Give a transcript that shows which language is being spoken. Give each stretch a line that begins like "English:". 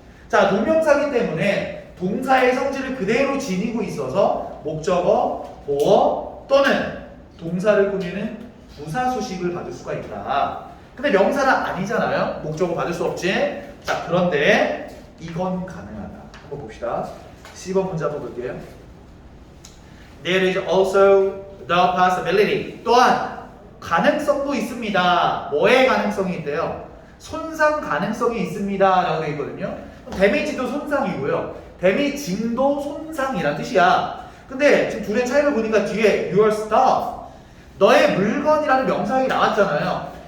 Korean: 자, 동명사기 때문에 동사의 성질을 그대로 지니고 있어서 목적어, 보어 또는 동사를 꾸미는 부사 수식을 받을 수가 있다. 근데 명사는 아니잖아요. 목적어 받을 수 없지. 자, 그런데 이건 가능하다. 한번 봅시다. 10번 문제 한번 볼게요.
English: There is also the possibility.
Korean: 또한 가능성도 있습니다. 뭐의 가능성이 있대요? 손상 가능성이 있습니다. 라고 되어 있거든요. 데미지도 손상이고요. 데미징도 손상이란 뜻이야. 근데 지금 둘의 차이를 보니까 뒤에
English: your stuff,
Korean: 너의 물건이라는 명사형이 나왔잖아요.